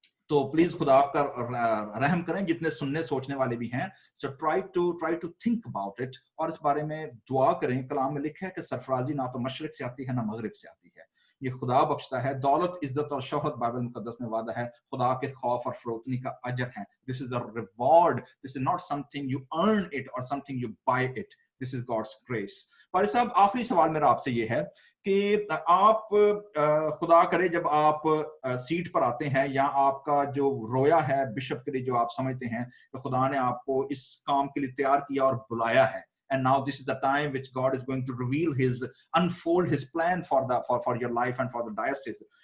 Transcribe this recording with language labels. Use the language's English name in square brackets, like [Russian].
[Urdu] تو پلیز خدا آپ کا رحم کریں جتنے سننے سوچنے والے بھی ہیں. [English] so try to think about it [Urdu] اور اس بارے میں دعا کریں. کلام میں لکھا ہے کہ سرفرازی نہ تو مشرق سے آتی ہے نہ مغرب سے آتی ہے. یہ خدا بخشتا ہے. دولت, عزت اور شہرت بائبل مقدس میں وعدہ ہے خدا کے خوف اور فروتنی کا اجر ہے. [English] This is the reward. This is not something you earn it or something you buy it. This is God's grace. [Urdu] پاری صاحب, آخری سوال میرا آپ سے یہ ہے کہ آپ خدا کرے جب آپ سیٹ پر آتے ہیں یا آپ کا جو رویا ہے بشپ کے لیے جو آپ سمجھتے ہیں کہ خدا نے آپ کو اس کام کے لیے تیار کیا اور بلایا ہے, [English] and now this is the time which God is going to reveal his, unfold his plan for your life and for the diocese.